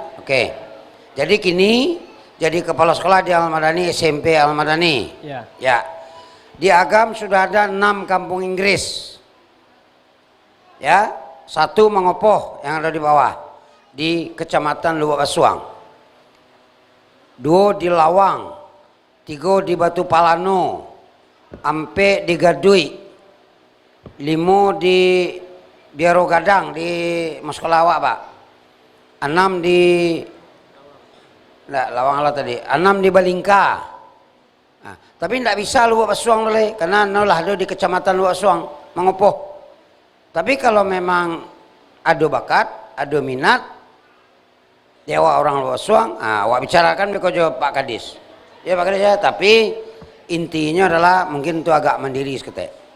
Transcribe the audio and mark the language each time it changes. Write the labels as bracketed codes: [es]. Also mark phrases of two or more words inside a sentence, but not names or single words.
[id] Oke. Jadi kini jadi kepala sekolah di Al-Madani, SMP Al-Madani. Ya. Ya. Di Agam sudah ada 6 kampung Inggris. Ya, 1 Mengopoh yang ada di bawah di Kecamatan Lubuk Basuang. 2 di Lawang, 3 di Batu Palano, 4 di Gadui, 5 di Biaro Gadang di Maskolawak, Pak. 6 di Lawang lah tadi. 6 di Balingka. Nah, tapi tidak bisa Lubuk Basuang oleh karena nolah ada di Kecamatan Lubuk Basuang, Mengopoh. Tapi kalau memang ada bakat, ada minat, dewa orang Lubuk Basuang, awak bicarakan beko jawab Pak Kadis. Ya Pak Kadis ya, tapi intinya adalah mungkin itu agak mandiri seketek.